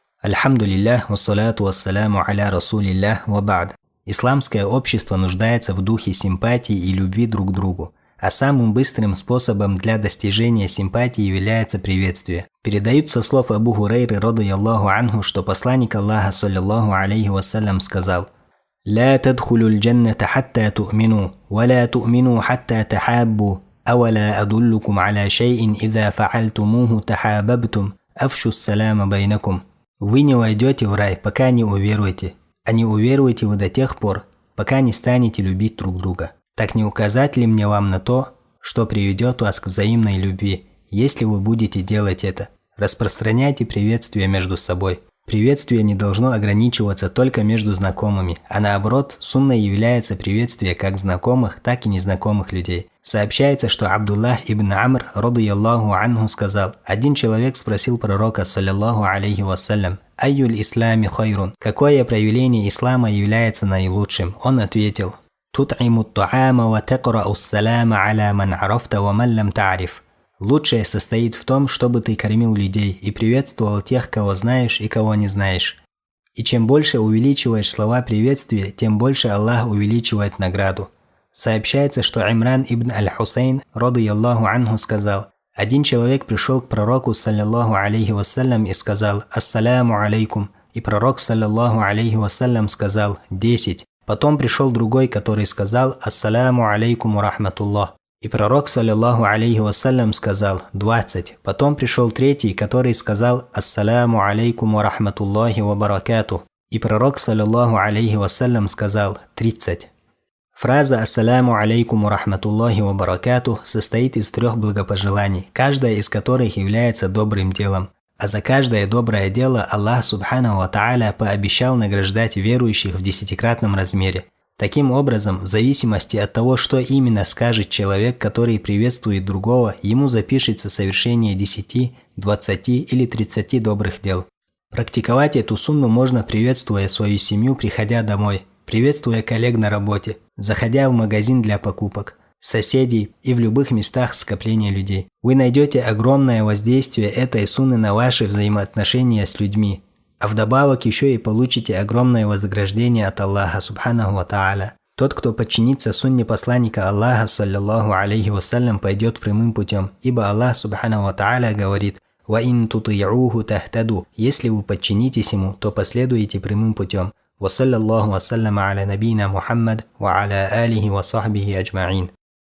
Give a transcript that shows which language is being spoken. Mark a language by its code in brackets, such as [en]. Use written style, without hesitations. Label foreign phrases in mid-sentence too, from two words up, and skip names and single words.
[ar] الحمد لله، والصلاة والسلام على رسول الله، وبعد. [ru] Исламское общество нуждается в духе симпатии и любви друг к другу, а самым быстрым способом для достижения симпатии является приветствие. Передают со слов Абу Хурайры, [ar] رضي الله عنه, [ru] что посланник Аллаха, [ar] صلى الله عليه وسلم, сказал: «لا تدخلوا الجنة حتى تؤمنوا، ولا تؤمنوا حتى تحابوا، أولا أدلكم على شيء إذا فعلتموه تحاببتم، أفشوا السلام بينكم». [ru] Вы не войдете в рай, пока не уверуете, а не уверуете вы до тех пор, пока не станете любить друг друга. Так не указать ли мне вам на то, что приведет вас к взаимной любви, если вы будете делать это? Распространяйте приветствие между собой. Приветствие не должно ограничиваться только между знакомыми, а наоборот, сунной является приветствие как знакомых, так и незнакомых людей. Сообщается, что Абдуллах ибн Амр, [ar] رضي الله عنه, [ru] сказал: один человек спросил пророка, [ar] صلى الله عليه وسلم: «أي الإسلام خير?» [ru] Какое проявление ислама является наилучшим? Он ответил: [ar] «تطعم الطعام وتقرأ السلام على من عرفت ومن لم تعرف». [ru] Лучшее состоит в том, чтобы ты кормил людей и приветствовал тех, кого знаешь и кого не знаешь. И чем больше увеличиваешь слова приветствия, тем больше Аллах увеличивает награду. Сообщается, что Имран ибн аль-Хусейн, [ar] رضي الله عنه, [ru] сказал: один человек пришел к пророку, [ar] صلى الله عليه وسلم, [ru] и сказал: [ar] «السلام عليكم». [ru] И пророк, [ar] صلى الله عليه وسلم, [ru] сказал: 10. Потом пришел другой, который сказал: [ar] «السلام عليكم ورحمة الله». [ru] И пророк, [ar] صلى الله عليه وسلم, [ru] сказал: 20. Потом пришел третий, который сказал: [ar] «السلام عليكم ورحمة الله وبركاته». [ru] И пророк, [ar] صلى الله عليه وسلم, [ru] сказал: 30. Фраза [ar] «السلام عليكم ورحمة الله وبركاته» [ru] состоит из 3 благопожеланий, каждая из которых является добрым делом. А за каждое доброе дело Аллах [ar] سبحانه وتعالى [ru] пообещал награждать верующих в 10-кратном размере. Таким образом, в зависимости от того, что именно скажет человек, который приветствует другого, ему запишется совершение 10, 20 или 30 добрых дел. Практиковать эту сунну можно, приветствуя свою семью, приходя домой, приветствуя коллег на работе, заходя в магазин для покупок, соседей и в любых местах скопления людей. Вы найдете огромное воздействие этой сунны на ваши взаимоотношения с людьми, а вдобавок еще и получите огромное вознаграждение от Аллаха [ar] سبحانه وتعالى. [ru] Тот, кто подчинится сунне посланника Аллаха, [ar] صلى الله عليه وسلم, [ru] пойдет прямым путем, ибо Аллах [ar] سبحانه وتعالى [ru] говорит: [ar] «وإن تطيعوه تهتدوا». [ru] Если вы подчинитесь ему, то последуете прямым путем. [ar] وصلى الله وسلم على نبينا محمد وعلى آله وصحبه أجمعين.